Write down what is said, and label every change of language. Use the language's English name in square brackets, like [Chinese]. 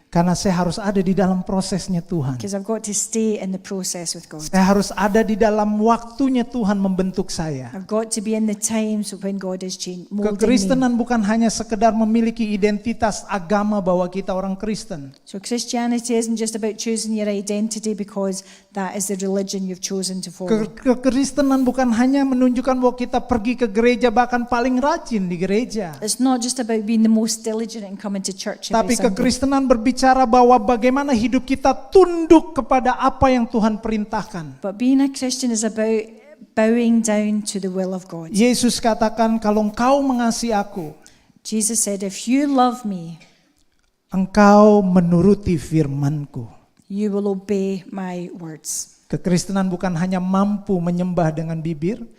[Indonesian] Karena saya harus ada di dalam prosesnya Tuhan. [English] Because I've got to stay in the process with God. [Indonesian] Saya harus ada di dalam waktunya Tuhan membentuk saya. [English] I've got to be in the times when God is molding me. [Indonesian] Kekristenan bukan hanya sekedar memiliki identitas agama bahwa kita orang Kristen. [English] So Christianity isn't just about choosing your identity because that is the religion you've chosen to follow. [Indonesian] Kekristenan bukan hanya menunjukkan bahwa kita pergi ke gereja bahkan paling rajin di gereja. [English] It's not just about being the most diligent and coming to church every Sunday. [Indonesian] kekristenan berbicara bahwa bagaimana hidup kita tunduk kepada apa yang Tuhan perintahkan. [English] But being a Christian is about bowing down to the will of God. [Indonesian] Yesus katakan, kalau engkau mengasihi aku, [English] Jesus said, if you love me, [Indonesian] engkau menuruti firman-Ku. [English] you will obey my words. [Indonesian] Kekristenan bukan hanya mampu menyembah dengan bibir.